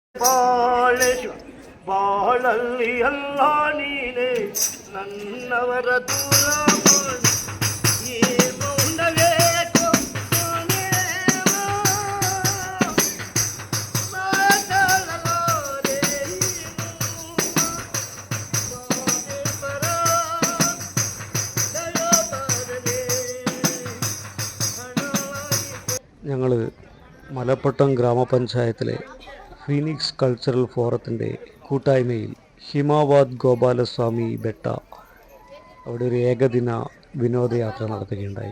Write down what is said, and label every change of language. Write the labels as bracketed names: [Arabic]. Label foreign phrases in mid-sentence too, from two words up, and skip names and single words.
[Kannada] ಬಾಳೆಶು ಬಾಳಲ್ಲಿ ಎಲ್ಲ ನೀನೆ ನನ್ನವರ ದೂರ ಮಾಡಿ ಈ ಮೌನವೇಕೋ ನಾನೇನೋ ಮಾತಾಡಲಾರೆ ಮಾದೇವರ ದಯಾಬಾರದೆ [Malayalam] ഞങ്ങൾ മലപ്പട്ടം ഗ്രാമപഞ്ചായത്തിലെ ഫീനിക്സ് കൾച്ചറൽ ഫോറത്തിൻ്റെ കൂട്ടായ്മയിൽ ഹിമാവാദ് ഗോപാലസ്വാമി ബെട്ട അവിടെ ഒരു ഏകദിന വിനോദയാത്ര നടത്തുകയുണ്ടായി.